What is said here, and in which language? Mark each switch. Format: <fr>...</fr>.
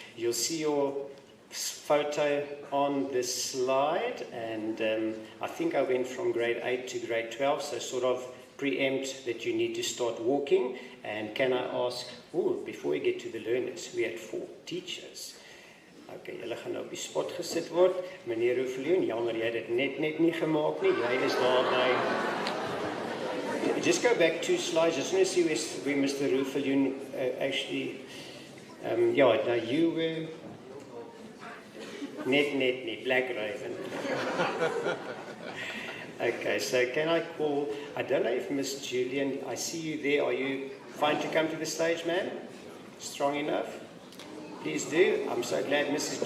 <en>You'll see your photo on this slide, and I think I went from grade 8 to grade 12, so sort of preempt that you need to start walking. And can I ask, before we get to the learners, we had 4 teachers.</en> <af>Okay, julle gaan nou op die spot gesit word. Meneer Roefelioen, jammer jy het dit net nie gemaak nie. Jy is daarby.</af> <en>Just go back 2 slides. Just want to see where Mr. Roefelioen actually yeah, now you were net, Black Raven. Okay, so can I call, I don't know if Miss Julian, I see you there, are you fine to come to the stage, ma'am? Strong enough? Please do. I'm so glad Mrs.</en>